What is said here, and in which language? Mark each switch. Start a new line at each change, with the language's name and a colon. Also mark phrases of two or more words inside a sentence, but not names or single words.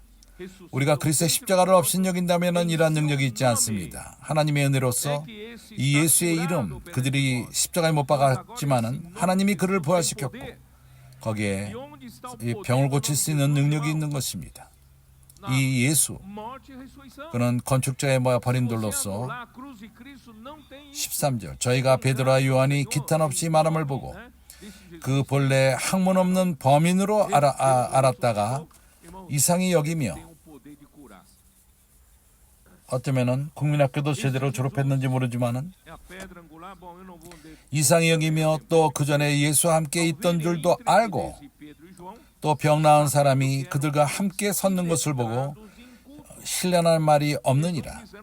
Korean: 우리가 그리스도의 십자가를 없인 여긴다면 이러한 능력이 있지 않습니다. 하나님의 은혜로서 이 예수의 이름, 그들이 십자가에 못 박았지만은 하나님이 그를 부활시켰고 거기에 이 병을 고칠 수 있는 능력이 있는 것입니다. 이 예수,
Portuguese: morte e ressurreição.
Korean: 그는 건축자의
Portuguese: Se
Korean: 버림돌로서
Portuguese: anular a cruz de Cristo, não tem isso.
Korean: 13절 저희가 베드로와 요한이 기탄없이 말함을 보고 그 본래 학문 없는 범인으로 알았다가 이상히 여기며 어쩌면은 국민학교도 제대로 졸업했는지 모르지만은 이상히 여기며 또 그 전에 예수와 함께 있던 줄도 알고 또 병 나은 사람이 그들과 함께 섰는 것을 보고 신뢰할 말이 없느니라.